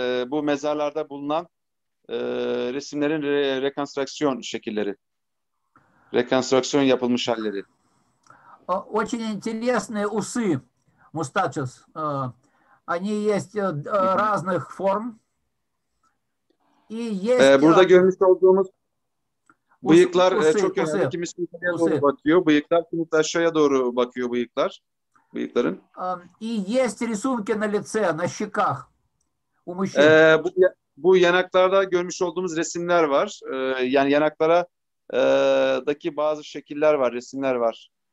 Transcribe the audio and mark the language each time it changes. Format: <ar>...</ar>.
<tr>Bu mezarlarda bulunan resimlerin rekonstrüksiyon şekilleri. Rekonstrüksiyon yapılmış halleri.</tr> <ru>Очень интересные усы, мустачес. Они есть разных форм. И есть...</ru> <tr>Burada görmüş olduğumuz bıyıklar çok</tr> <ru>uсы.</ru> <tr>önemli. Kimisi yukarıya doğru bakıyor. Bıyıklar kimisi aşağıya doğru bakıyor bıyıkların.</tr> <ru>И есть рисунки на лице, на щеках у мужчин.</ru> <tr>Bu yanaklarda görmüş olduğumuz resimler var. Yani yanaklara daki bazı şekiller var, resimler var.</tr>